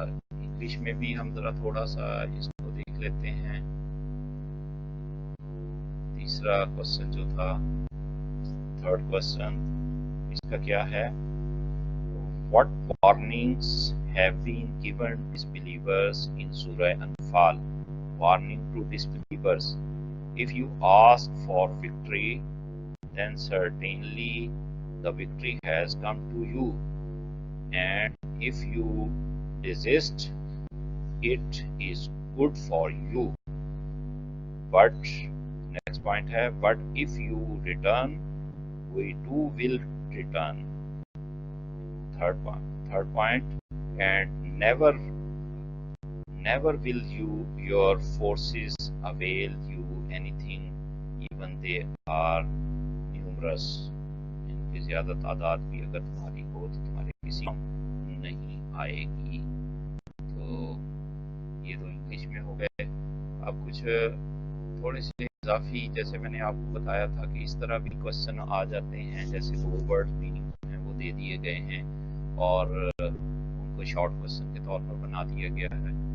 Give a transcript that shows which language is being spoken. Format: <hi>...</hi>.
<ur>English میں بھی ہم ذرا تھوڑا سا اس کو دیکھ لیتے ہیں. تیسرا کوسچن جو تھا, تھرڈ کوسچن, اس کا کیا ہے؟</ur> <en>What warnings have been given disbelievers in Surah Anfal? Warning to disbelievers. If you ask for victory, then certainly the victory has come to you. And if you desist, it is good for you. But, next point hai, but if you return, we too will return. Third point, and never will your forces avail you anything, even they are numerous.</en> <ur>ان کی زیادہ تعداد بھی اگر تمہاری ہو تو تمہارے کسی نہیں آئے گی. تو یہ تو انگلش میں ہو گئے. اب کچھ تھوڑے سے اضافی, جیسے میں نے آپ کو بتایا تھا کہ اس طرح بھی کوسچن آ جاتے ہیں, جیسے 2 ورڈ میننگ ہیں وہ دے دیے گئے ہیں اور ان کو شارٹ کوسچن کے طور پر بنا دیا گیا ہے.</ur>